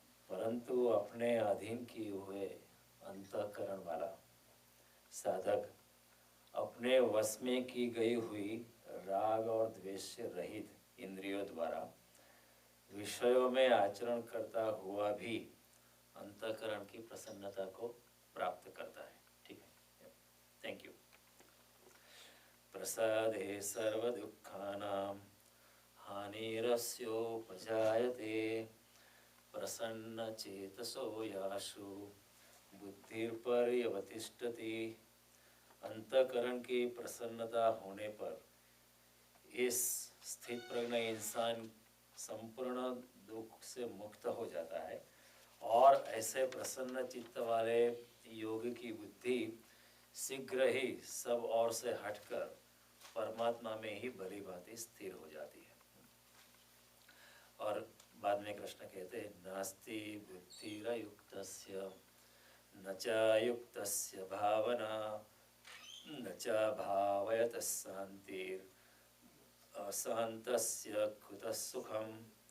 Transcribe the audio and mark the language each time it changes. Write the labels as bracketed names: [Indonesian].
[Hindi] परंतु अपने अधीन किए हुए अंतःकरण वाला साधक अपने वश में की गई हुई राग और द्वेष से रहित इंद्रियों द्वारा विषयों में आचरण करता हुआ भी अंतःकरण की प्रसन्नता को प्राप्त करता है। ठीक है, [English] Thank you. [Sanskrit] प्रसादे सर्वदुःखानां हानिरस्योपजायते प्रसन्नचेतसो यासु बुद्धिर्पर्यवतिष्ठति। [Hindi] अंतःकरण की प्रसन्नता होने पर इस स्थित प्रज्ञ इंसान संपूर्ण दुख से मुक्त हो जाता है और ऐसे प्रसन्न चित्त वाले योगी की बुद्धि शीघ्र ही सब ओर से हटकर परमात्मा में ही भली भांति स्थिर हो जाती है। और बाद में कृष्ण कहते हैं, [Sanskrit] नास्ति बुद्धिरयुक्तस्य न च युक्तस्य भावना न च भावयतः शान्तिर् असहन्तस्य कुतः सुखम।